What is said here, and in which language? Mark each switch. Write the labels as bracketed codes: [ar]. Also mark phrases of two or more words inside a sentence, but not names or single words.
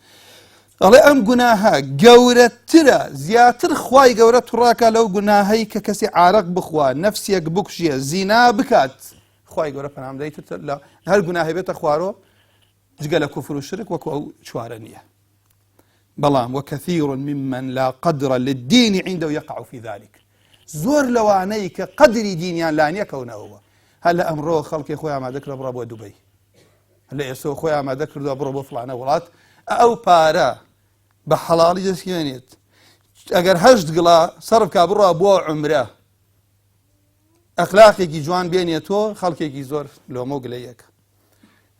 [ckb] ئەڵێ ئەم گوناهە گەورەترە، زیاتر خوای گەورە توڕاکە لەو گوناهەی کە کەسی عارەق بخوا، نەفسێک بکوژێ، زینا بکات. خوای گەورە پەنامدەی لە هەر گوناهی بێتە خوارۆ جگە لە کوفر و شرک وەکو ئەو چوارە نییە. [ar] بەڵام وكثير ممن لا قدر للدين عنده يقع في ذلك. [ckb] زۆر لەوانەی کە قەدری دینیان لا نییە کەونەوە. هەر لە ئەمڕۆ خەڵکی خۆی ئامادە کردە بڕە بۆ دوبەی، لە ئێستا خۆی ئامادە کردووە بڕۆ بۆ فڵانە وڵات، ئەو پارە بە حەڵاڵی دەستێنێت. ئەگەر 8 گڵا سەرف کا بڕە بۆ عومرە، ئەخلاقێکی جوان بێنێتەوە، خەڵکێکی زۆر لۆمە و گلەیەکە.